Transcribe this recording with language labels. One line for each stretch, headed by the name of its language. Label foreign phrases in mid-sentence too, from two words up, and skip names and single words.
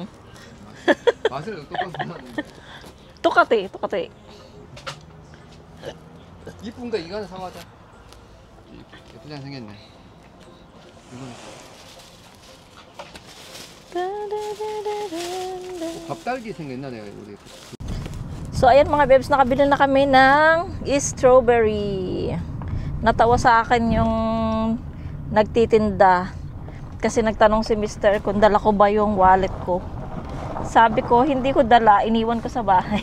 Korean: 맛을 똑같이 나는데. 똑같아. 이쁜 거 이거 하나 사가자. 예쁘게 생겼네. 이거 밥딸기 생겼나 내가 우리.
Filipino: So, ayan mga bebs, nakabili na kami ng strawberry. Natawa sa akin yung nagtitinda. Kasi nagtanong si Mr. kung dala ko ba yung wallet ko. Sabi ko, hindi ko dala, iniwan ko sa bahay.